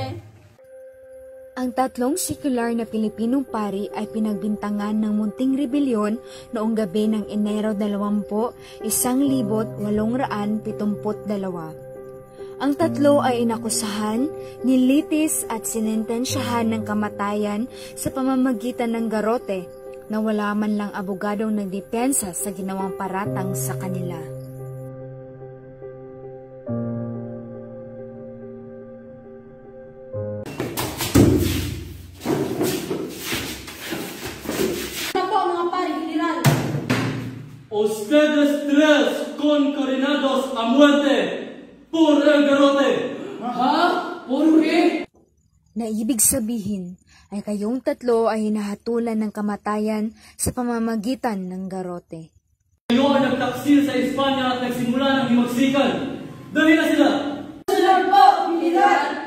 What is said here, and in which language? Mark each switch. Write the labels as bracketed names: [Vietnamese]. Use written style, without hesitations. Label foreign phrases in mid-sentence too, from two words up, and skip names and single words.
[Filipino] Ang 3 sekular na Pilipinong pari ay pinagbintangan ng munting rebelyon noong gabi ng Enero 20, 1872. Ang 3 ay inakusahan, nilitis at sinintensyahan ng kamatayan sa pamamagitan ng garote na wala man lang abogadong nagdepensa sa ginawang paratang sa kanila. [Spanish] Ustedes 3 condenados a muerte por el garrote. ¿Ah? ¿Por [Filipino] na ibig sabihin ay kayong tatlo ay hinahatulan ng kamatayan sa pamamagitan ng garote. Kayo ay nagtaksil sa Espanya at nagsimula ng himagsikan. Dali na sila! Sunod po, General!